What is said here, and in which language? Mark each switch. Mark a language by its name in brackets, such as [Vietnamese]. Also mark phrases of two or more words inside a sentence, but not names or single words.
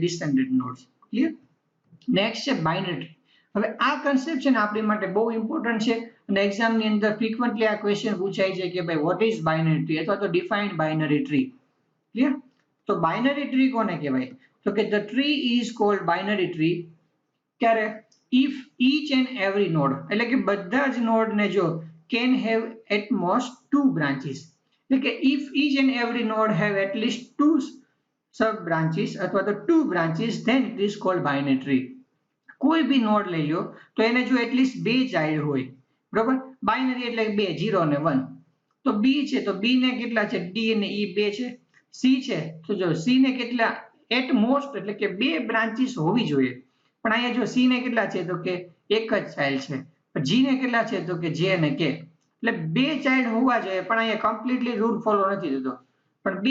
[English] descendant nodes. [Gujarati] ક્લિયર? નેક્સ્ટ છે બાઇનરી. હવે આ કન્સેપ્ટ છે ને આપણી માટે બહુ ઇમ્પોર્ટન્ટ છે અને એક્ઝામની અંદર ફ્રીક્વન્ટલી આ ક્વેશ્ચન પૂછાય છે કે ભાઈ [English] what is binary tree [Gujarati] અથવા તો [English] defined binary tree. [Gujarati] ક્લિયર? તો બાઇનરી ટ્રી કોને કહેવાય? તો કે [English] the tree is called binary tree [Gujarati] ક્યારે? [English] if each and every node [Gujarati] એટલે કે બધા જ નોડ ને જો [English] can have at most two branches [Gujarati] એટલે કે [English] if each and every node have at least two sub branches [Gujarati] અથવા તો [English] two branches then it is called binary tree. [Gujarati] કોઈ બી નોડ લઈ લો તો એને જો એટલીસ્ટ બે ચાઇલ્ડ હોય બરોબર બાઇનરી એટલે બે 0 અને 1 તો બી છે તો બી ને કેટલા છે ડી અને ઈ બે છે સી છે તો જો સી ને કેટલા [English] at most [Gujarati] એટલે કે બે બ્રાન્ચીસ હોવી જોઈએ પણ અહીંયા જો સી ને કેટલા છે તો કે એક જ ચાઇલ્ડ છે જી ને કેટલા છે તો કે જે અને કે એટલે બે ચાઇલ્ડ હોવા જોઈએ પણ અહીંયા [English] completely rule follow [Gujarati] નથી થતો પણ બે